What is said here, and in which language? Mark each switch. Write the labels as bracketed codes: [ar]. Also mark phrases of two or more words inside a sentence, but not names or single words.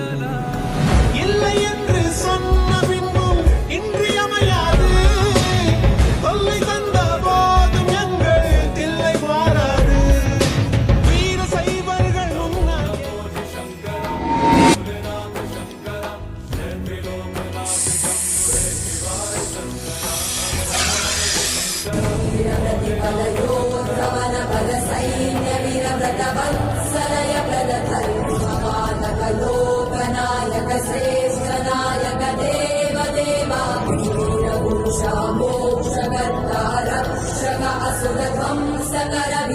[ta] இல்லை என்று சொன்ன பின்பும் இன்றியமையாது தொல்லை தந்த போதும் எங்கள் இல்லை மாறாது. வீர சைவர்கள் [sa] वीरव्रतवत्सलय प्रदधर्मपालकलोकनायक श्रेष्ठनायक देवदेवा वीरपुरुषा मोक्षकर्ता रक्षक असुरध्वंसकर